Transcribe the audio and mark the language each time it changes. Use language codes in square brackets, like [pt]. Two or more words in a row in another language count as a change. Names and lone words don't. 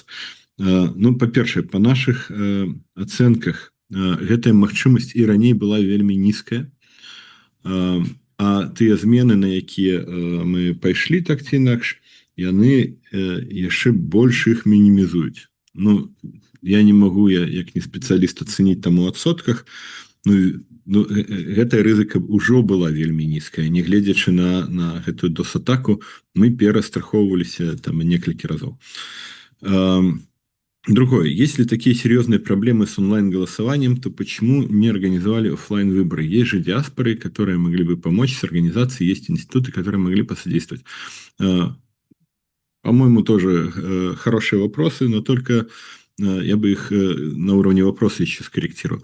[be] Ну, па-першае, па нашых ацэнках гэтая магчымасць і раней была вельмі нізкая, а тыя змены, на якія мы пайшлі так ці інакш, яны яшчэ больш іх мінімізуюць. Ну, я не магу, як не спецыяліст, ацэніць там у адсотках, ну, гэтая рызыка ўжо была вельмі нізкая. Нягледзячы на гэтую DOS-атаку, мы перастрахоўваліся там некалькі разоў. Другое. [ru] Если такие серьезные проблемы с онлайн-голосованием, то почему не организовали офлайн-выборы? Есть же диаспоры, которые могли бы помочь с организацией, есть институты, которые могли посодействовать. По-моему, тоже хорошие вопросы, но только я бы их на уровне вопроса еще скорректировал.